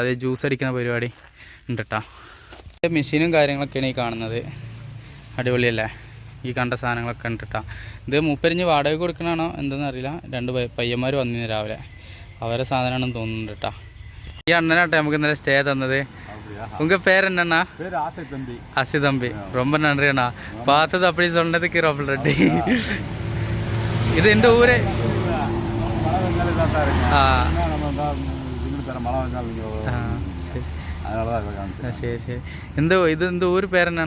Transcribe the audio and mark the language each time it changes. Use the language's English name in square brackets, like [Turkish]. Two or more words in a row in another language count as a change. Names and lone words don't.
[Malayalam] അതായത് ജ്യൂസ് അടിക്കുന്ന പരിപാടി ഉണ്ട് കേട്ടോ. മെഷീനും കാര്യങ്ങളൊക്കെയാണ് ഈ കാണുന്നത്. അടിപൊളിയല്ലേ? ഈ കണ്ട സാധനങ്ങളൊക്കെ ഉണ്ട് കേട്ടോ. ഇത് മൂപ്പരിഞ്ഞ് വാടക കൊടുക്കണാണോ എന്താണെന്ന് അറിയില്ല. 2 പയ്യന്മാർ വന്നിരുന്നു രാവിലെ, അവരെ സാധനമാണെന്ന് തോന്നുന്നുണ്ട് കേട്ടോ. ഈ അണ്ണനാട്ടെ നമുക്ക് ഇന്നലെ സ്റ്റേ തന്നത്. [Tamil] உங்க பேர் என்னண்ணா? பேர் ஆசை தம்பி. ஆசை தம்பி, ரொம்ப நன்றி அண்ணா. பார்த்தது அப்படி சொன்னதுக்கு ரொம்ப நன்றி. இது எந்த ஊரு? மழை வந்தாலும் இதாக தான் இருக்கு. நம்ம தான் தர மழை வந்தாலும் சரி சரி. இந்த ஊர் பேர் என்னண்ணா?